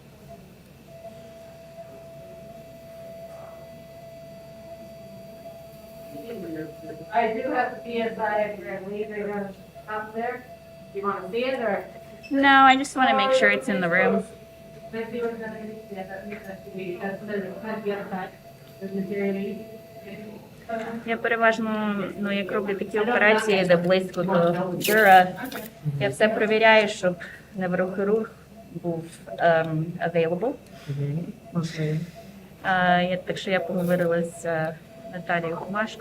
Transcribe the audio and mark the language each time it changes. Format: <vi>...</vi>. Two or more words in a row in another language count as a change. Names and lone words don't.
<en>I do have the PSI if you're gonna leave it up there. Do you wanna see it or? No, I just want to make sure it's in the room. Let's see what's underneath. Yeah, that should be, that's the other side. There's material.</en> <uk>Я переважно, ну, як роблю такі операції, де близько до джура, я все перевіряю, щоб неврохірург був available. Так що я поговорила з Наталією Хомашко.</uk>